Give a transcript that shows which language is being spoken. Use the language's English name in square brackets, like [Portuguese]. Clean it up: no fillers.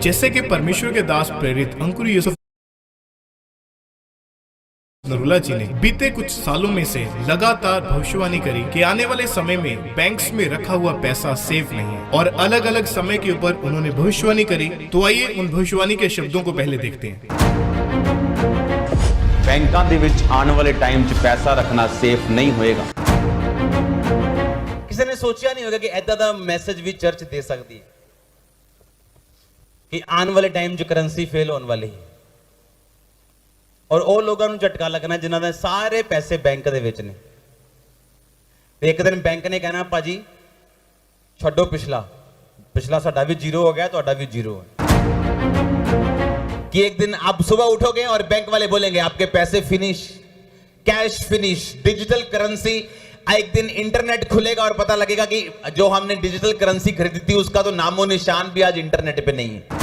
[Hindi] जैसे कि परमेश्वर के दास प्रेरित अंकुर यूसुफ नरूला जी ने बीते कुछ सालों में से लगातार भविष्यवाणी करी कि आने वाले समय में बैंक्स में रखा हुआ पैसा सेफ नहीं है, और अलग अलग समय के ऊपर उन्होंने भविष्यवाणी करी। तो आइए उन भविष्यवाणी के शब्दों को पहले देखते हैं। [Punjabi] बैंकों ਦੇ ਵਿੱਚ ਆਉਣ ਵਾਲੇ ਟਾਈਮ 'ਚ ਪੈਸਾ ਰੱਖਣਾ ਸੇਫ ਨਹੀਂ ਹੋਏਗਾ। ਕਿਸੇ ਨੇ ਸੋਚਿਆ ਨਹੀਂ ਹੋਗਾ ਕਿ ਐਦਾਂ ਦਾ ਮੈਸੇਜ ਵੀ ਚਰਚ ਦੇ ਸਕਦੀ ਹੈ ਕਿ ਆਉਣ ਵਾਲੇ ਟਾਈਮ 'ਚ ਕਰੰਸੀ ਫੇਲ ਹੋਣ ਵਾਲੀ ਹੈ, ਔਰ ਉਹ ਲੋਕਾਂ ਨੂੰ ਝਟਕਾ ਲੱਗਣਾ ਜਿਨ੍ਹਾਂ ਦੇ ਸਾਰੇ ਪੈਸੇ ਬੈਂਕ ਦੇ ਵਿੱਚ ਨੇ। ਤੇ ਇੱਕ ਦਿਨ ਬੈਂਕ ਨੇ ਕਹਿਣਾ ਭਾਜੀ ਛੱਡੋ ਪਿਛਲਾ ਸਾਡਾ ਵੀ ਜ਼ੀਰੋ ਹੋ ਗਿਆ, ਤੁਹਾਡਾ ਵੀ ਜ਼ੀरो है। [Hindi] कि एक दिन आप सुबह उठोगे और बैंक वाले बोलेंगे आपके पैसे finish, cash finish, digital currency. एक दिन इंटरनेट खुलेगा और पता लगेगा कि जो हमने डिजिटल करेंसी खरीदी थी उसका तो नामो निशान भी आज इंटरनेट पे नहीं है।